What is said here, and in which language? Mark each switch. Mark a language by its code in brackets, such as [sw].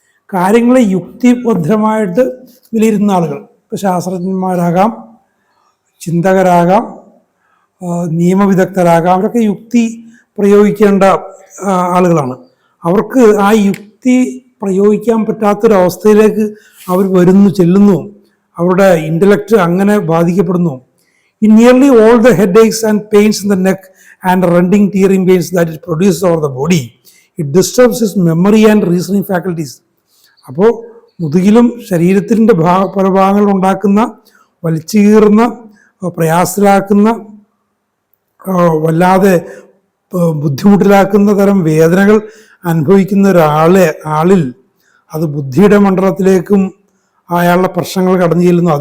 [ml] കാര്യങ്ങളെ യുക്തിബദ്ധമായിട്ട് വിലയിരുത്തുന്ന ആളുകൾ, ഇപ്പോൾ ശാസ്ത്രജ്ഞന്മാരാകാം, ചിന്തകരാകാം, നിയമവിദഗ്ധരാകാം, അവരൊക്കെ യുക്തി പ്രയോഗിക്കേണ്ട ആളുകളാണ്. അവർക്ക് ആ യുക്തി പ്രയോഗിക്കാൻ പറ്റാത്തൊരവസ്ഥയിലേക്ക് അവർ ചെല്ലുന്നു. അവരുടെ ഇൻ്റലക്റ്റ് അങ്ങനെ ബാധിക്കപ്പെടുന്നു. [en] In nearly all the headaches and pains in the neck and rending tearing pains that it produces over the body, it disturbs his memory and reasoning faculties. [ml] അപ്പോൾ മുതുകിലും ശരീരത്തിൻ്റെ പല ഭാഗങ്ങൾ ഉണ്ടാക്കുന്ന, വലിച്ചു കീറുന്ന, പ്രയാസത്തിലാക്കുന്ന, വല്ലാതെ ബുദ്ധിമുട്ടിലാക്കുന്ന തരം വേദനകൾ അനുഭവിക്കുന്ന ആളിൽ അത് ബുദ്ധിയുടെ മണ്ഡലത്തിലേക്കും അയാളുടെ പ്രശ്നങ്ങൾ കടന്നു ചെല്ലുന്നു.